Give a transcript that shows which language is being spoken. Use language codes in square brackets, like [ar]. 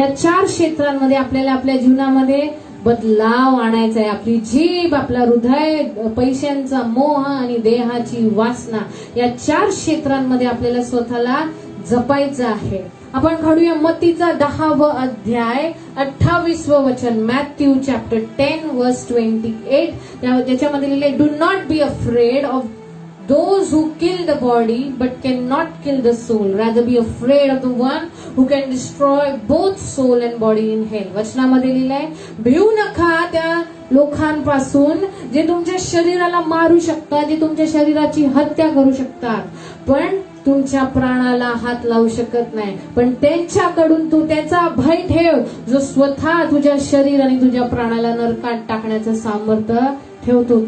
[mr] या 4 क्षेत्रांमध्ये आपल्याला आपल्या जीवनामध्ये बदलाव आणायचा आहे. आपली जीभ, आपला हृदय, पैशांचा मोह आणि देहाची वासना, या 4 क्षेत्रांमध्ये आपल्याला स्वतःला जपायचं आहे. आपण काढूया मत्तीचा 10वा अध्याय 28वं वचन. [en] Matthew chapter 10 verse 28. [mr] त्याच्यामध्ये लिहिले, [en] Do not be afraid of those who kill the body but cannot kill the soul, rather be afraid of the one who can destroy both soul and body in hell. [mr] वचनामध्ये लिहिलंय, भिऊ नका त्या लोकांपासून जे तुमच्या शरीराला मारू शकतात, जे तुमच्या शरीराची हत्या करू शकतात, पण तुमच्या प्राणाला हात लावू शकत नाही. पण त्यांच्याकडून तू त्याचा भय ठेव जो स्वतः तुझ्या शरीर आणि तुझ्या प्राणाला नरकात टाकण्याचं सामर्थ्य ठेवतो.